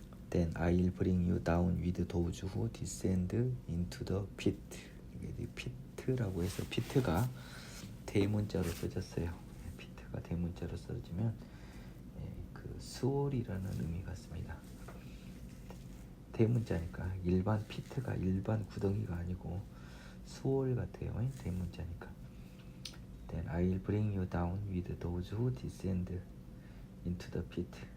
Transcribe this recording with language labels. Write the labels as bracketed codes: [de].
[en] Then I'll bring you down with those who descend into the pit. [ko] 이게 pit라고 해서 pit가 대문자로 써졌어요. pit가 대문자로 써지면 그 수월이라는 의미 같습니다. 대문자니까 일반 피트가 일반 구덩이가 아니고 수월 같아요. 대문자니까. [en] Then I'll bring you down with those who descend into the pit.